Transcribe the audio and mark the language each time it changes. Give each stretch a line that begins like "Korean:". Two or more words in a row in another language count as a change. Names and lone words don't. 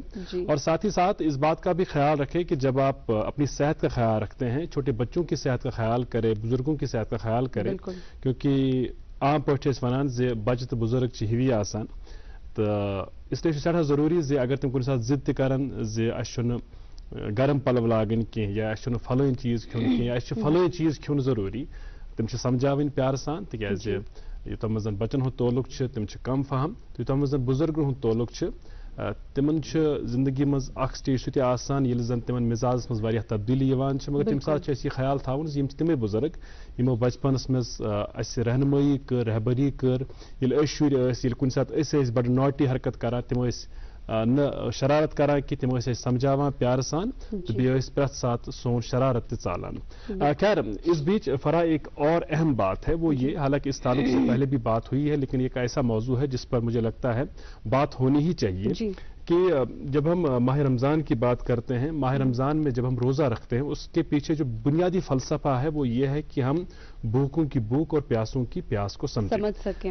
Hindi: और साथ ही साथ इस बात का भी ख्याल रखें कि जब आप अपनी सेहत का ख्याल रखते हैं, छोटे बच्चों की सेहत का ख्याल करें, बुजुर्गों की सेहत का ख्याल करें, क्योंकि
Kashmiri: आम पे वन बचत बुजुर्ग हिवी आसान, तो इसलिए सठा जरूरी अगर तुम कुछ जिद तरान गर्म पलव लागन कह या फलन चीज खुन कह या फलन चीज खुन जरूरी, तम समझावन प्यार सान, तिकाज यूत मज बचन हुंद तोलुक तम कम फहम, यूत मज बुजुर्गन हुंद तोलुक तिमन जिंदगी मज अख स्टेज सु आसान यिल जन तिमन मिजाज मज वारिया तब्दीली यवान छ, मगर तम साथ यह ख्याल थावन यम तिमे बुजुर्ग यमो बचपनस मज अस रहनुमाई कर, रहबरी कर, यिल शुर यिल कुन साथ अस बड़ नॉटी हरकत करान, तिम न शरारत करान कि तिम समझावान प्यार सान, तो बे प्रत साथ सोन शरारत चालान।
Hindi: खैर, इस बीच फरा एक और अहम बात है, वो ये, हालांकि इस ताल्लुक से पहले भी बात हुई है, लेकिन एक ऐसा मौजू है जिस पर मुझे लगता है बात होनी ही चाहिए कि जब हम माह रमज़ान की बात करते हैं, माह रमज़ान में जब हम रोज़ा रखते हैं, उसके पीछे जो बुनियादी फलसफा है वो ये है कि हम भूखों की भूख और प्यासों की प्यास को समझ सकें।